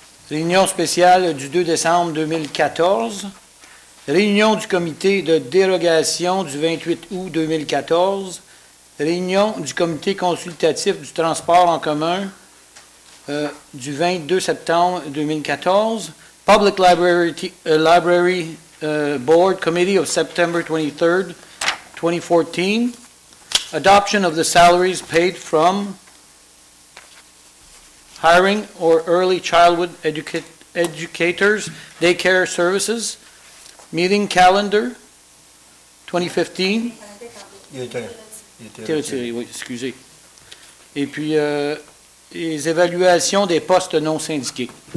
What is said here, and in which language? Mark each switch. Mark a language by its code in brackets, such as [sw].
[fr] Réunion spéciale du 2 décembre 2014. Réunion du comité de dérogation du 28 août 2014. Réunion du comité consultatif du transport en commun du 22 septembre 2014. [en] Public Library Board Committee of September 23rd, 2014. Adoption of the salaries paid from hiring or early childhood educators, daycare services, meeting calendar 2015. [fr] Il était retiré, oui, excusez. Et puis, les évaluations des postes non syndiqués.